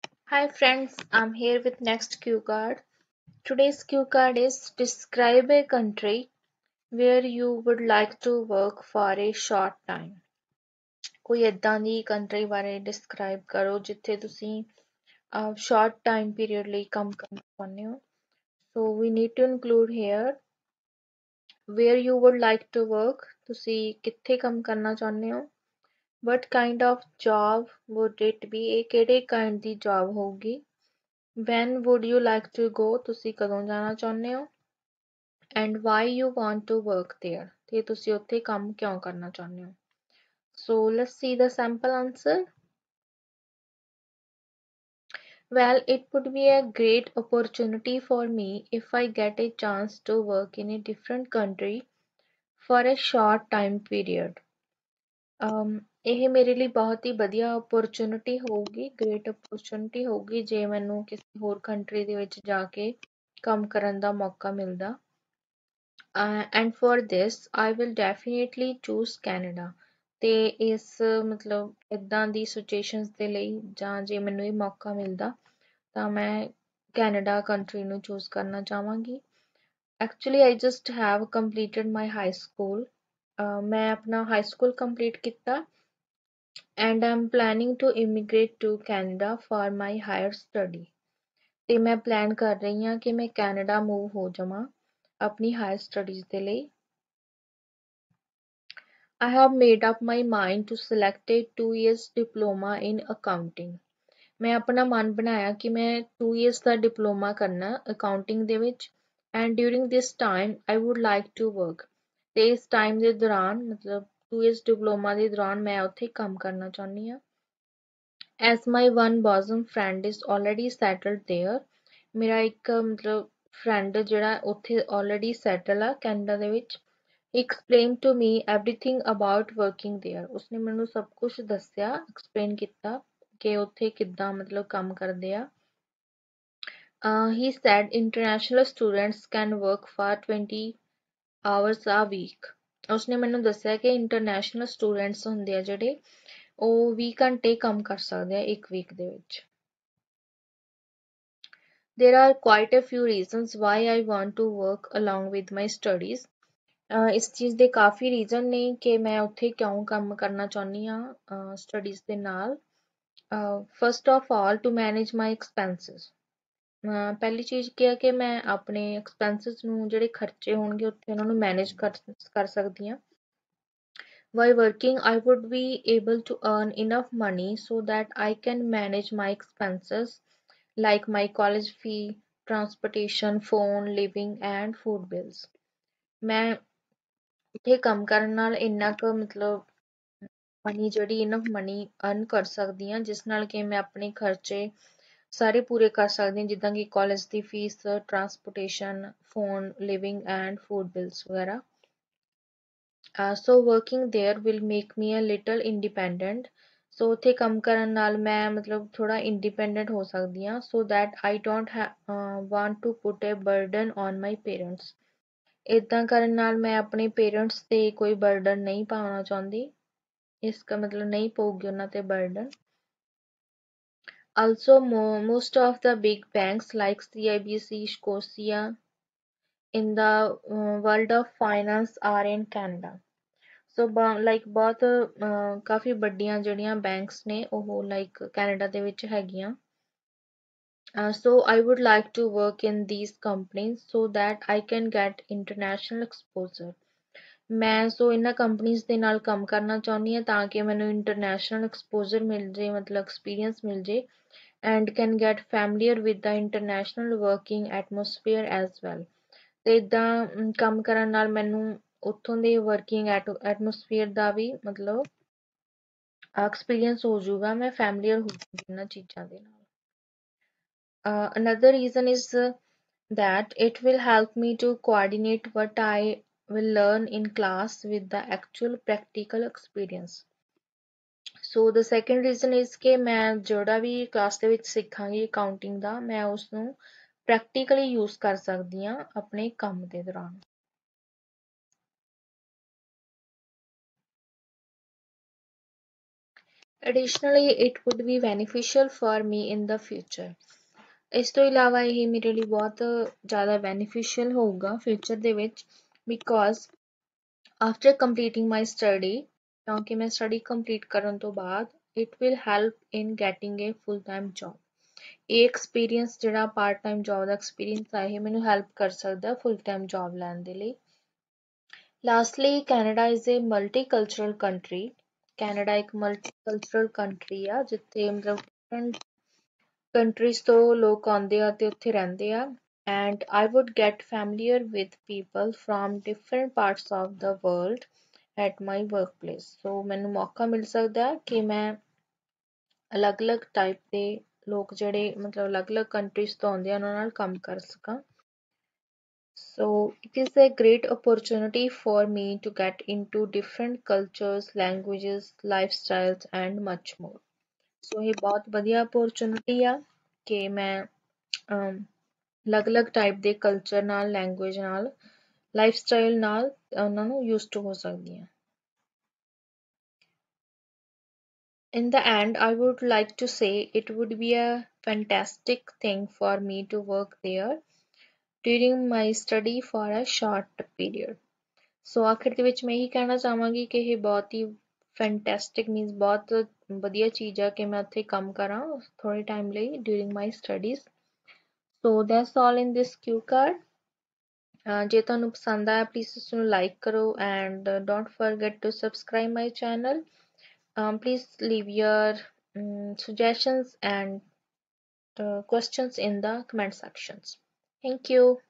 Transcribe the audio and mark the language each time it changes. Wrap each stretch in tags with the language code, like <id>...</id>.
<en>Hi friends, I'm here with next cue card. Today's cue card is describe a country where you would like to work for a short time.</en> <pa>ਕੋਈ ਏਦਾਂ ਦੀ country ਬਾਰੇ describe ਕਰੋ ਜਿੱਥੇ ਤੁਸੀਂ short time period ਲਈ ਕੰਮ ਕਰਨਾ ਚਾਹੁੰਦੇ ਹੋ.</pa> <en>So we need to include here where you would like to work.</en> <pa>ਤੁਸੀਂ ਕਿੱਥੇ ਕੰਮ ਕਰਨਾ ਚਾਹੁੰਦੇ ਹੋ.</pa> <en>What kind of job would it be?</en> <pa>ਇਹ ਕਿਹੜੇ kind ਦੀ job ਹੋਊਗੀ.</pa> <en>When would you like to go?</en> <pa>ਤੁਸੀਂ ਕਦੋਂ ਜਾਣਾ ਚਾਹੁੰਦੇ ਹੋ.</pa> <en>And why you want to work there?</en> <pa>ਤੇ ਤੁਸੀਂ ਉੱਥੇ ਕੰਮ ਕਿਉਂ ਕਰਨਾ ਚਾਹੁੰਦੇ ਹੋ.</pa> <en>So let's see the sample answer. Well, it would be a great opportunity for me if I get a chance to work in a different country for a short time period.</en> <pa>ਇਹ ਮੇਰੇ ਲਈ ਬਹੁਤ ਹੀ ਵਧੀਆ opportunity ਹੋਊਗੀ, great opportunity ਹੋਊਗੀ ਜੇ ਮੈਨੂੰ ਕਿਸੇ ਹੋਰ country ਦੇ ਵਿੱਚ ਜਾ ਕੇ ਕੰਮ ਕਰਨ ਦਾ ਮੌਕਾ ਮਿਲਦਾ.</pa> <en>And for this, I will definitely choose Canada.</en> <pa>ਤੇ ਇਸ ਮਤਲਬ ਇਦਾਂ ਦੀ situations ਦੇ ਲਈ ਜਾਂ ਜੇ ਮੈਨੂੰ ਇਹ ਮੌਕਾ ਮਿਲਦਾ ਤਾਂ ਮੈਂ ਕੈਨੇਡਾ ਕੰਟਰੀ ਨੂੰ ਚੂਜ਼ ਕਰਨਾ ਚਾਹਾਂਗੀ.</pa> <en>Actually, I just have completed my high school.</en> <pa>ਮੈਂ ਆਪਣਾ high school complete ਕੀਤਾ</pa> <en>and I'm planning to immigrate to Canada for my higher study.</en> <pa>ਤੇ ਮੈਂ plan ਕਰ ਰਹੀ ਹਾਂ ਕਿ ਮੈਂ ਕੈਨੇਡਾ move ਹੋ ਜਾਵਾਂ ਆਪਣੀ higher studies ਦੇ ਲਈ.</pa> <en>I have made up my mind to select a 2 years diploma in accounting.</en> <pa>ਮੈਂ ਆਪਣਾ ਮਨ ਬਣਾਇਆ ਕਿ ਮੈਂ 2 years ਦਾ ਡਿਪਲੋਮਾ ਕਰਨਾ ਅਕਾਊਂਟਿੰਗ ਦੇ ਵਿੱਚ</pa> <en>and during this time I would like to work.</en> <pa>ਤੇ ਇਸ ਟਾਈਮ ਦੇ ਦੌਰਾਨ ਮਤਲਬ 2 years ਡਿਪਲੋਮਾ ਦੇ ਦੌਰਾਨ ਮੈਂ ਉੱਥੇ ਕੰਮ ਕਰਨਾ ਚਾਹੁੰਦੀ ਹਾਂ.</pa> <en>As my one bosom friend is already settled there.</en> <pa>ਮੇਰਾ ਇੱਕ ਮਤਲਬ friend ਜਿਹੜਾ ਉੱਥੇ already settle ਆ ਕੈਨੇਡਾ ਦੇ ਵਿੱਚ.</pa> <en>He explained to me everything about working there.</en> <pa>ਉਸਨੇ ਮੈਨੂੰ ਸਭ ਕੁਝ ਦੱਸਿਆ, explain ਕੀਤਾ ਕਿ ਉੱਥੇ ਕਿੱਦਾਂ ਮਤਲਬ ਕੰਮ ਕਰਦੇ ਆ.</pa> <en>He said international students can work for 20 hours a week.</en> <pa>ਉਸਨੇ ਮੈਨੂੰ ਦੱਸਿਆ ਕਿ international students ਹੁੰਦੇ ਆ ਜਿਹੜੇ ਉਹ 20 ਘੰਟੇ ਕੰਮ ਕਰ ਸਕਦੇ ਆ ਇੱਕ ਵੀਕ ਦੇ ਵਿੱਚ.</pa> <en>There are quite a few reasons why I want to work along with my studies.</en> <pa>ਇਸ ਚੀਜ਼ ਦੇ ਕਾਫੀ ਰੀਜ਼ਨ ਨੇ ਕਿ ਮੈਂ ਉੱਥੇ ਕਿਉਂ ਕੰਮ ਕਰਨਾ ਚਾਹੁੰਦੀ ਹਾਂ ਸਟੱਡੀਜ਼ ਦੇ ਨਾਲ.</pa> <en>First of all, to manage my expenses.</en> <pa>ਪਹਿਲੀ ਚੀਜ਼ ਕੀ ਹੈ ਕਿ ਮੈਂ ਆਪਣੇ expenses ਨੂੰ ਜਿਹੜੇ ਖਰਚੇ ਹੋਣਗੇ ਉੱਥੇ ਉਹਨਾਂ ਨੂੰ manage ਕਰ ਸਕਦੀ ਹਾਂ.</pa> <en>While working, I would be able to earn enough money so that I can manage my expenses like my college fee, transportation, phone, living and food bills.</en> <pa>ਮੈਂ ਇੱਥੇ ਕੰਮ ਕਰਨ ਨਾਲ ਇੰਨਾ ਕੁ ਮਤਲਬ ਮਨੀ ਜਿਹੜੀ ਇਨਫ ਮਨੀ ਅਰਨ ਕਰ ਸਕਦੀ ਹਾਂ ਜਿਸ ਨਾਲ ਕਿ ਮੈਂ ਆਪਣੇ ਖਰਚੇ ਸਾਰੇ ਪੂਰੇ ਕਰ ਸਕਦੀ ਹਾਂ ਜਿੱਦਾਂ ਕਿ college ਦੀ fees, transportation, phone, living and food bills ਵਗੈਰਾ.</pa> <en>So working there will make me a little independent.</en> <pa>So ਉੱਥੇ ਕੰਮ ਕਰਨ ਨਾਲ ਮੈਂ ਮਤਲਬ ਥੋੜਾ independent ਹੋ ਸਕਦੀ ਹਾਂ</pa> <en>so that I don't want to put a burden on my parents.</en> <pa>ਏਦਾਂ ਕਰਨ ਨਾਲ ਮੈਂ ਆਪਣੇ ਪੇਰੈਂਟਸ ਤੇ ਕੋਈ ਬਰਡਨ ਨਹੀਂ ਪਾਉਣਾ ਚਾਹੁੰਦੀ. ਇਸ ਦਾ ਮਤਲਬ ਨਹੀਂ ਪਊਗੀ ਉਹਨਾਂ ਤੇ burden.</pa> <en>Also, most of the big banks like CIBC, Scotia in the world of finance are in Canada.</en> <pa>So like ਬਹੁਤ ਕਾਫੀ ਵੱਡੀਆਂ ਜਿਹੜੀਆਂ banks ਨੇ ਉਹ like Canada ਦੇ ਵਿੱਚ ਹੈਗੀਆਂ.</pa> <en>So I would like to work in these companies so that I can get international exposure.</en> <pa>ਮੈਂ ਸੋ ਇਹਨਾਂ ਕੰਪਨੀਆਂ ਦੇ ਨਾਲ ਕੰਮ ਕਰਨਾ ਚਾਹੁੰਦੀ ਹਾਂ ਤਾਂ ਕਿ ਮੈਨੂੰ ਇੰਟਰਨੈਸ਼ਨਲ ਐਕਸਪੋਜ਼ਰ ਮਿਲ ਜੇ ਮਤਲਬ ਐਕਸਪੀਰੀਅੰਸ ਮਿਲ ਜੇ</pa> <en>and can get familiar with the international working atmosphere as well.</en> <pa>ਤੇ ਇਦਾਂ ਕੰਮ ਕਰਨ ਨਾਲ ਮੈਨੂੰ ਉੱਥੋਂ ਦੇ working atmosphere ਦਾ ਵੀ ਮਤਲਬ ਐਕਸਪੀਰੀਅੰਸ ਹੋ ਜਾਊਗਾ. ਮੈਂ familiar ਹੋ ਜਾਊਂਗੀ ਇਹਨਾਂ ਚੀਜ਼ਾਂ ਦੇ ਨਾਲ.</pa> <en>Another reason is that it will help me to coordinate what I will learn in class with the actual practical experience. So the second reason is</en> <pa>ਕਿ ਮੈਂ ਜਿਹੜਾ ਵੀ ਕਲਾਸ ਦੇ ਵਿੱਚ ਸਿੱਖਾਂਗੀ ਅਕਾਊਂਟਿੰਗ ਦਾ ਮੈਂ ਉਸਨੂੰ ਪ੍ਰੈਕਟੀਕਲੀ ਯੂਜ਼ ਕਰ ਸਕਦੀ ਹਾਂ ਆਪਣੇ ਕੰਮ ਦੇ ਦੌਰਾਨ।</pa> <en>Additionally, it would be beneficial for me in the future.</en> <pa>ਇਸ ਤੋਂ ਇਲਾਵਾ ਇਹ ਮੇਰੇ ਲਈ ਬਹੁਤ ਜ਼ਿਆਦਾ beneficial ਹੋਊਗਾ ਫਿਊਚਰ ਦੇ ਵਿੱਚ</pa> <en>because after completing my study</en> <pa>ਕਿਉਂਕਿ ਮੈਂ ਸਟੱਡੀ ਕੰਪਲੀਟ ਕਰਨ ਤੋਂ ਬਾਅਦ</pa> <en>it will help in getting a full time job।</en> <pa>ਇਹ ਐਕਸਪੀਰੀਅੰਸ ਜਿਹੜਾ ਪਾਰਟ ਟਾਈਮ ਜੌਬ ਦਾ ਐਕਸਪੀਰੀਅੰਸ ਆ ਇਹ ਮੈਨੂੰ ਹੈਲਪ ਕਰ ਸਕਦਾ ਫੁੱਲ ਟਾਈਮ ਜੌਬ ਲੈਣ ਦੇ ਲਈ।</pa> <en>Lastly Canada is a multicultural country.</en> <pa>Canada ਇੱਕ ਮਲਟੀਕਲਚਰਲ ਕੰਟਰੀ ਆ ਜਿੱਥੇ ਮਤਲਬ ਡਿਫਰੈਂਟ ਕੰਟਰੀਜ਼ ਤੋਂ ਲੋਕ ਆਉਂਦੇ ਆ ਤੇ ਉੱਥੇ ਰਹਿੰਦੇ ਆ</pa> <en>and I would get familiar with people from different parts of the world at my workplace।</en> <pa>so ਮੈਨੂੰ ਮੌਕਾ ਮਿਲ ਸਕਦਾ ਕਿ ਮੈਂ ਅਲੱਗ-ਅਲੱਗ ਟਾਈਪ ਦੇ ਲੋਕ ਜਿਹੜੇ ਮਤਲਬ ਅਲੱਗ-ਅਲੱਗ ਕੰਟਰੀਜ਼ ਤੋਂ ਆਉਂਦੇ ਆ ਉਹਨਾਂ ਨਾਲ ਕੰਮ ਕਰ ਸਕਾਂ।</pa> <en>So it is a great opportunity for me to get into different cultures, languages, lifestyles and much more।</en> <pa>So ਇਹ ਬਹੁਤ ਵਧੀਆ opportunity ਆ ਕਿ ਮੈਂ ਅਲੱਗ-ਅਲੱਗ ਟਾਈਪ ਦੇ ਕਲਚਰ ਨਾਲ, ਲੈਂਗੁਏਜ ਨਾਲ, ਲਾਈਫਸਟਾਈਲ ਨਾਲ ਉਹਨਾਂ ਨੂੰ ਯੂਜ਼ਡ ਹੋ ਸਕਦੀ ਹਾਂ। In the end, I would like to say it would be a fantastic thing for me to work there during my study for a short period। ਸੋ ਆਖਿਰ ਦੇ ਵਿੱਚ ਮੈਂ ਇਹੀ ਕਹਿਣਾ ਚਾਹਾਂਗੀ ਕਿ ਇਹ ਬਹੁਤ ਹੀ ਫੈਂਟੈਸਟਿਕ ਮੀਨਸ ਬਹੁਤ ਵਧੀਆ ਚੀਜ਼ ਆ ਕਿ ਮੈਂ ਉੱਥੇ ਕੰਮ ਕਰਾਂ ਥੋੜੇ ਟਾਈਮ ਲਈ</pa> <en>During my studies. So that's all in this cue card.</en> <pa>ਜੇ ਤੁਹਾਨੂੰ ਪਸੰਦ ਆਇਆ ਪਲੀਜ਼ ਇਸ ਨੂੰ ਲਾਈਕ ਕਰੋ</pa> <en>And don't forget to subscribe my channel. please leave your suggestions and questions in the comment sections। Thank you।</en>